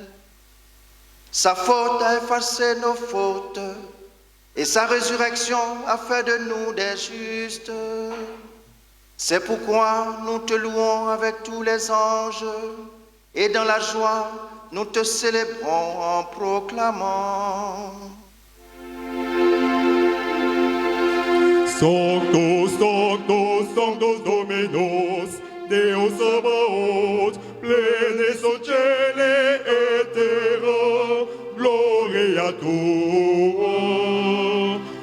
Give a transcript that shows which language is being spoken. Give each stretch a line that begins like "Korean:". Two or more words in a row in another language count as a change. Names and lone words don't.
French: Sa faute a effacé nos fautes, et sa résurrection a fait de nous des justes. C'est pourquoi nous te louons avec tous les anges, et dans la joie, nous te célébrons en proclamant.
Latin: Sanctus, Sanctus, Sanctus Dominus, Deus Sabaoth, plenis oceli et terra, gloria tua.